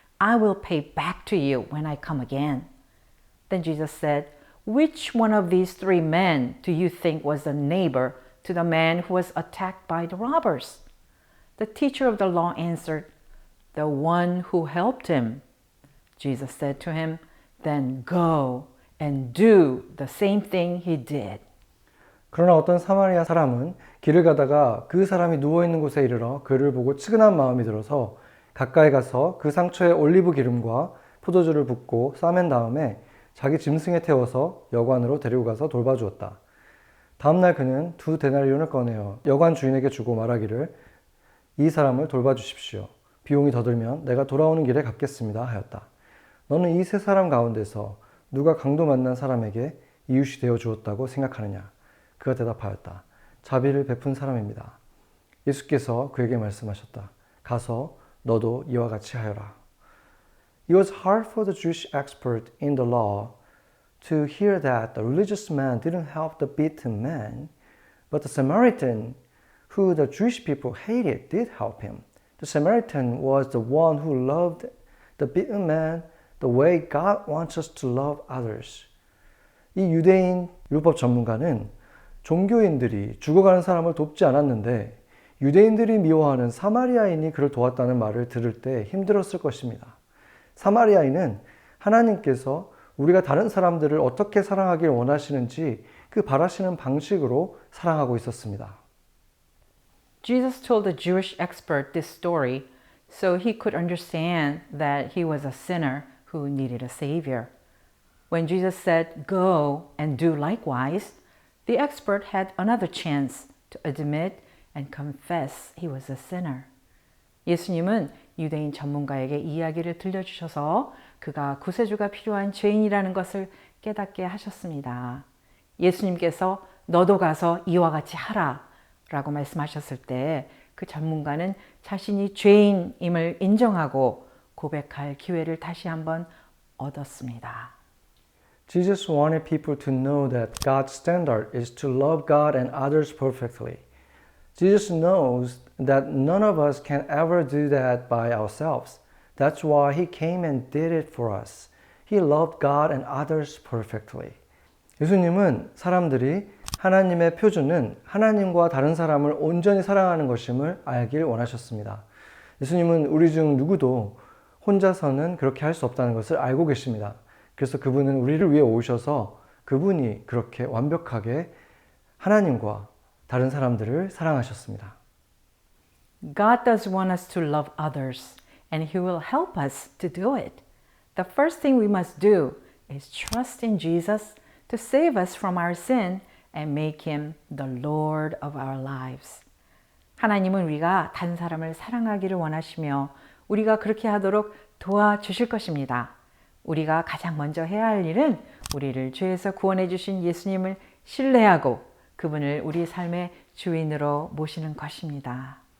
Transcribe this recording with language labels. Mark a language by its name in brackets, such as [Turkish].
[English] I will pay back to you when I come again. Then Jesus said, which one of these three men do you think was a neighbor to the man who was attacked by the robbers? The teacher of the law answered, the one who helped him. Jesus said to him, then go and do the same thing he did. [Korean] 그러나 어떤 사마리아 사람은 길을 가다가 그 사람이 누워있는 곳에 이르러 그를 보고 측은한 마음이 들어서 가까이 가서 그 상처에 올리브 기름과 포도주를 붓고 싸맨 다음에 자기 짐승에 태워서 여관으로 데리고 가서 돌봐주었다. 다음날 그는 2데나리온을 꺼내어 여관 주인에게 주고 말하기를 이 사람을 돌봐주십시오. 비용이 더 들면 내가 돌아오는 길에 갚겠습니다 하였다. 너는 이 세 사람 가운데서 누가 강도 만난 사람에게 이웃이 되어 주었다고 생각하느냐? 그가 대답하였다. 자비를 베푼 사람입니다. 예수께서 그에게 말씀하셨다. 가서 너도 이와 같이 하여라. [English] It was hard for the Jewish expert in the law to hear that the religious man didn't help the beaten man, but the Samaritan, who the Jewish people hated, did help him. The Samaritan was the one who loved the beaten man the way God wants us to love others. [Korean] 이 유대인 율법 전문가는 종교인들이 죽어가는 사람을 돕지 않았는데 유대인들이 미워하는 사마리아인이 그를 도왔다는 말을 들을 때 힘들었을 것입니다. 사마리아인은 하나님께서 우리가 다른 사람들을 어떻게 사랑하길 원하시는지 그 바라시는 방식으로 사랑하고 있었습니다. [English] Jesus told the Jewish expert this story so he could understand that he was a sinner who needed a savior. When Jesus said, go and do likewise, the expert had another chance to admit and confess he was a sinner. [Korean] 예수님은 유대인 전문가에게 이야기를 들려주셔서 그가 구세주가 필요한 죄인이라는 것을 깨닫게 하셨습니다. 예수님께서 너도 가서 이와 같이 하라 라고 말씀하셨을 때 그 전문가는 자신이 죄인임을 인정하고 고백할 기회를 다시 한번 얻었습니다. [English] Jesus wanted people to know that God's standard is to love God and others perfectly. Jesus knows that none of us can ever do that by ourselves. That's why He came and did it for us. He loved God and others perfectly. [Korean] 예수님은 사람들이 하나님의 표준은 하나님과 다른 사람을 온전히 사랑하는 것임을 알길 원하셨습니다. 예수님은 우리 중 누구도 혼자서는 그렇게 할 수 없다는 것을 알고 계십니다. 그래서 그분은 우리를 위해 오셔서 그분이 그렇게 완벽하게 하나님과 다른 사람들을 사랑하셨습니다. [English] God does want us to love others, and He will help us to do it. The first thing we must do is trust in Jesus to save us from our sin and make Him the Lord of our lives. [Korean] 하나님은 우리가 다른 사람을 사랑하기를 원하시며 우리가 그렇게 하도록 도와주실 것입니다. 우리가 가장 먼저 해야 할 일은 우리를 죄에서 구원해 주신 예수님을 신뢰하고 그분을 우리 삶의 주인으로 모시는 것입니다.